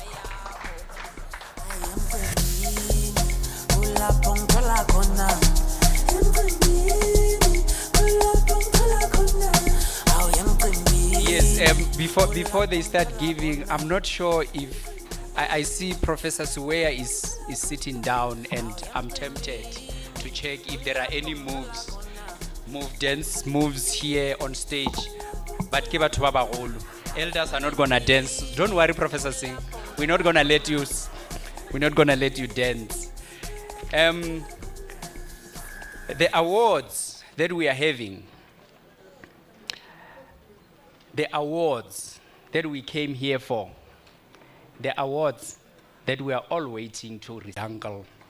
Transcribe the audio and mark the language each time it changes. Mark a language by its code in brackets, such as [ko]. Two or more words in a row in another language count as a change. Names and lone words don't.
[en] Yes, before they start giving, I'm not sure if I see Professor Suweya is sitting down, and I'm tempted to check if there are any dance moves here on stage. [tn] But ke batho ba bagolo. [en] Elders are not gonna dance. Don't worry, Professor Singh. We're not gonna let you dance. The awards that we are having, the awards that we came here for, the awards that we are all waiting to uncle.